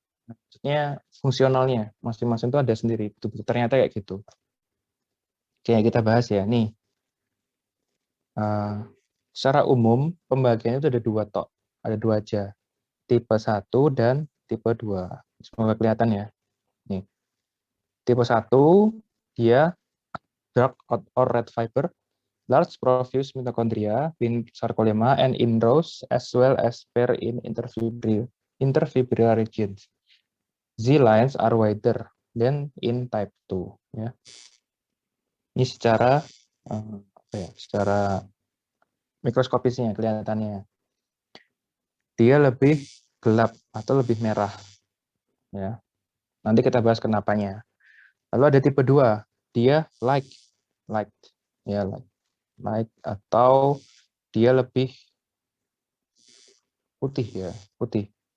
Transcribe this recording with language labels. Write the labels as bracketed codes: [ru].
[id] Maksudnya fungsionalnya masing-masing itu ada sendiri. Betul-betul ternyata kayak gitu. Oke, kita bahas ya. Nih, secara umum pembagiannya itu ada dua aja. Tipe 1 dan tipe 2. Semoga kelihatan ya. Nih. Tipe 1 dia [en] dark or red fiber, large profuse mitochondria in sarcolemma and in rows as well as pair in interfibrillar regions. Z lines are wider than in type 2 ya. [id] Ini secara secara mikroskopisnya kelihatannya dia lebih gelap atau lebih merah ya. Nanti kita bahas kenapanya. Lalu ada tipe 2, dia light ya, light atau dia lebih putih.